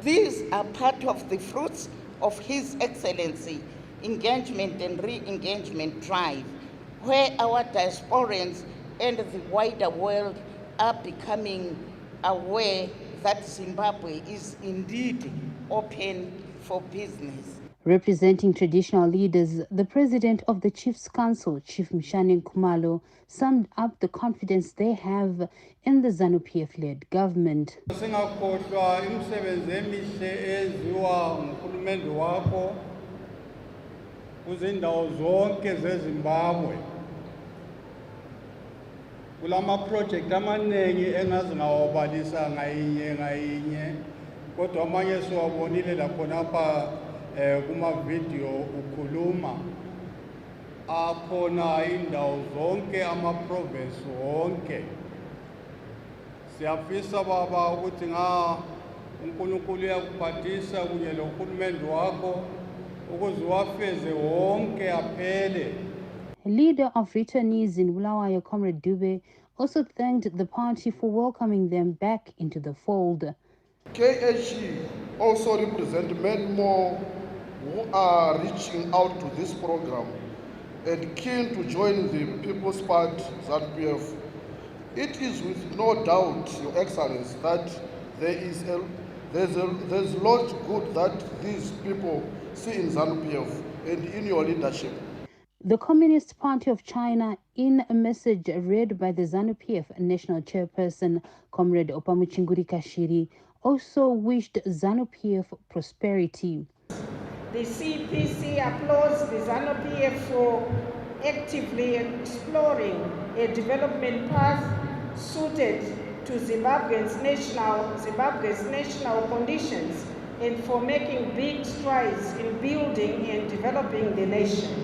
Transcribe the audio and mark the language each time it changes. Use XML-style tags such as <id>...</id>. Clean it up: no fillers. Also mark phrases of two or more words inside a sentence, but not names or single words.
<en>These are part of the fruits of His Excellency engagement and re-engagement drive, where our diasporans and the wider world are becoming aware that Zimbabwe is indeed open for business. Representing traditional leaders, the president of the Chiefs Council, Chief Mshane Khumalo, summed up the confidence they have in the ZANU-PF-led government.</en> <nd>Singakhohlwa imisebenzi emihle eziwa nguhulumende wakho kuzindawo zonke zeZimbabwe. Kulama project amaningi engazi ngawabalisa ngayinye kodwa amanye siwabonile lakhonapha kuma video ukhuluma akhona indawo zonke ama province wonke. Siyafisa baba ukuthi uNkulunkulu uyakuphathisa kunye nohulumende wakho ukuze wafeze wonke aphele.</nd> <en>Leader of returnees in Bulawayo, Comrade Dube, also thanked the party for welcoming them back into the fold. KHE also represent many more who are reaching out to this program and keen to join the People's Party, ZANU-PF. It is with no doubt, Your Excellency, that there's a lot good that these people see in ZANU-PF and in your leadership. The Communist Party of China, in a message read by the ZANU-PF national chairperson, Comrade Opamuchinguri Kashiri, also wished ZANU-PF prosperity. The CPC applauds the ZANU-PF for actively exploring a development path suited to Zimbabwe's national conditions and for making big strides in building and developing the nation.</en>